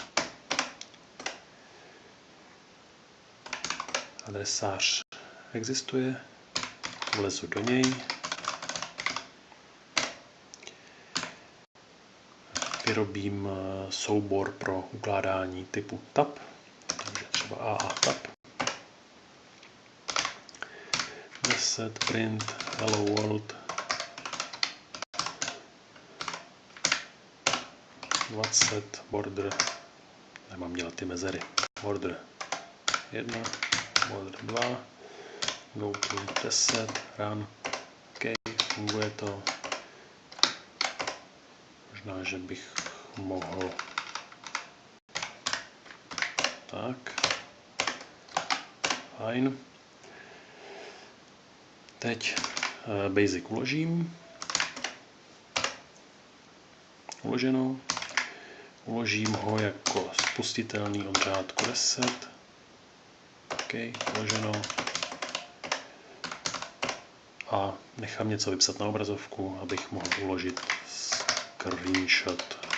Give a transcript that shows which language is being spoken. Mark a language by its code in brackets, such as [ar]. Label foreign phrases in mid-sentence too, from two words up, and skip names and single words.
[cs] Adresář existuje. Vlezu do něj. Vyrobím soubor pro ukládání typu tab, takže třeba AA tab. [en] Set print hello world 20 border, [cs] nemám dělat ty mezery, [en] border 1, border 2, go to 10, run, [cs] OK, funguje to. Možná, že bych mohl tak, fajn. Teď basic uložím, uloženo, uložím ho jako spustitelný od řádku 10, OK, uloženo a nechám něco vypsat na obrazovku, abych mohl uložit screenshot.